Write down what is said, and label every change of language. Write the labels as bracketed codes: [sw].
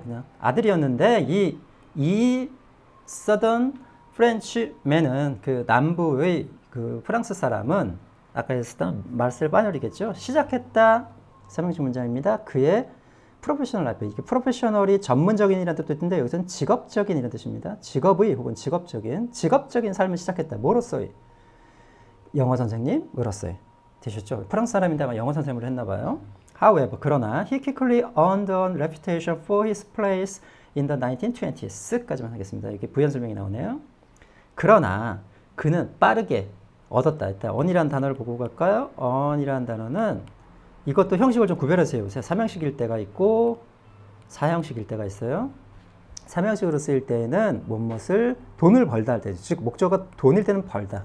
[ko] 그냥 아들이었는데 이 [en] Southern Frenchman [ko] 은 그 남부의 그 프랑스 사람은 아까 했었던 마르셀 파뇰이겠죠. 시작했다. 삼형식 문장입니다. 그의 프로페셔널 라이프. 이게 프로페셔널이 전문적인이라는 뜻도 있는데 여기서는 직업적인이라는 뜻입니다. 직업의 혹은 직업적인 삶을 시작했다. 뭐로서의? 영어 선생님으로서의. 되셨죠? 프랑스 사람인데 아마 영어 선생님으로 했나 봐요. [en] However, [ko] 그러나 [en] he quickly earned a reputation for his place in the 1920s [ko] 까지만 하겠습니다. 이렇게 부연 설명이 나오네요. 그러나 그는 빠르게 얻었다. 일단 on이라는 단어를 보고 갈까요? on이라는 단어는 이것도 형식을 좀 구별해서 해보세요. 삼형식일 때가 있고 사형식일 때가 있어요. 삼형식으로 쓰일 때에는 무엇을 돈을 벌다 할 때, 즉 목적어가 돈일 때는 벌다.